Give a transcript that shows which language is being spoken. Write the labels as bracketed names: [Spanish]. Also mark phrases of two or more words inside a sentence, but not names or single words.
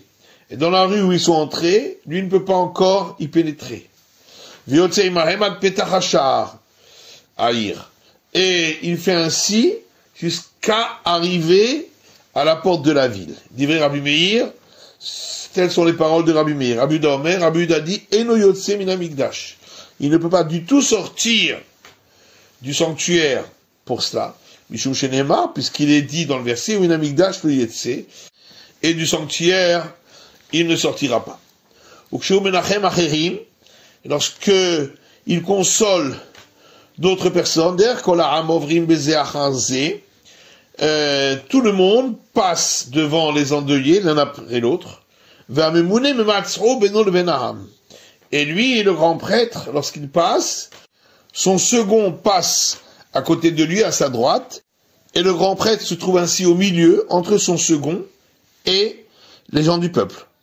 [French] Et dans la rue où ils sont entrés, lui ne peut pas encore y pénétrer. [Hebrew] ויוצא עמהם עד פתח השער. Aïr. [French] Et il fait ainsi jusqu'à arriver à la porte de la ville. [Hebrew] דברי רבי מאיר, [French] telles sont les paroles de Rabbi Meir. [Hebrew] רבי יהודה אומר, Rabbi Yuda dit, אינו יוצא מן המקדש. [French] Il ne peut pas du tout sortir du sanctuaire pour cela. [Hebrew] משום שנאמר, [French] puisqu'il est dit dans le verset, [Hebrew] מן המקדש לא יצא, [French] et du sanctuaire, il ne sortira pas. [Hebrew] וכשהוא מנחם אחרים, [French] lorsque il console d'autres personnes, d'ailleurs, [Hebrew] כל העם עוברים בזה אחר זה, [French] tout le monde passe devant les endeuillés l'un après l'autre. Et lui, le grand prêtre, lorsqu'il passe, son second passe à côté de lui, à sa droite, et le grand prêtre se trouve ainsi au milieu, entre son second et les gens du peuple.